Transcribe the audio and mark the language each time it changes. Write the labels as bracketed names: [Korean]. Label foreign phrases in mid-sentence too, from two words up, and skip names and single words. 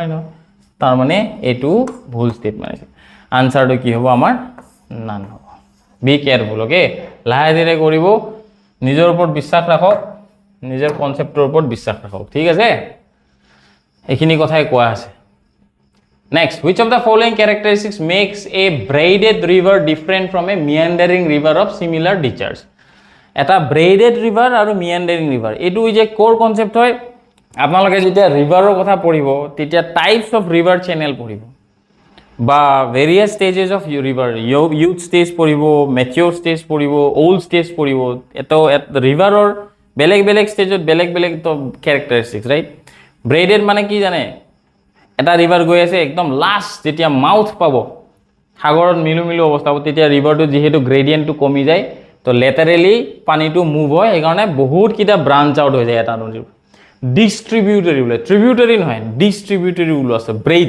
[Assamese] ন তাৰ মানে এটো ভুল স্টেটমেন্ট আছে আনসাৰটো কি হ'ব আমাৰ নান হ'ব [English] be careful [Assamese] ওকে লাহে ধীৰে কৰিব নিজৰ ওপৰত বিশ্বাস ৰাখক নিজৰ কনসেপ্টৰ ওপৰত বিশ্বাস ৰাখক ঠিক আছে এখিনি কথাই কোৱা আছে [English] Next, which of the following characteristics makes a braided river different from a meandering river of similar discharge? Eta braided river aru meandering river. [Assamese] এইটো যে [English] core concept [Assamese] hoy. আপোনালোকে যেতিয়া river ৰ কথা পঢ়িব, তেতিয়া [English] types of river channel [Assamese] poribo. [English] Ba various stages of river, youth stage poribo, mature stage poribo, old stage poribo. [Assamese] Eto river or বেলেগ ষ্টেজত বেলেগ তো [English] characteristics right [Assamese] ব্ৰেডেড মানে কি জানে এটা ৰিভাৰ গৈ আছে একদম লাষ্ট যেতিয়া মাউথ পাব সাগৰত মিলু অৱস্থা হ'ব তেতিয়া ৰিভাৰটো যেহেতু গ্ৰেডিয়েন্টটো কমি যায় তো লেটাৰেলি পানীটো মুভ হয় সেইকাৰণে বহুত কিটা [English] branch out [Assamese] হৈ যায় এটা নদীৰ ডিস্ট্ৰিবিউটৰি বোলে ট্ৰিবিউটৰি নহয় ডিস্ট্ৰিবিউটৰি বোলো আছে ব্ৰেডছ